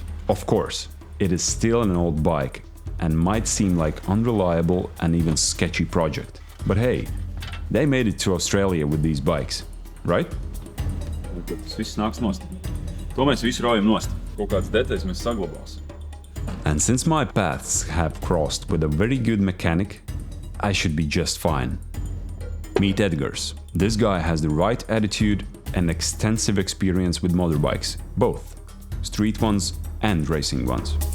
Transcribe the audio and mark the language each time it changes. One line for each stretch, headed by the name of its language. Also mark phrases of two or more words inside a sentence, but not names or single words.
English: Of course, it is still an old bike and might seem like unreliable and even sketchy project. But hey, they made it to Australia with these bikes, right?
Latvian: Tas viss nāks nost. To mēs visu raujam nost. Kaut kādas detaļas mēs saglabāsim.
English: And since my paths have crossed with a very good mechanic, I should be just fine. Meet Edgars. This guy has the right attitude and extensive experience with motorbikes, both street ones and racing ones.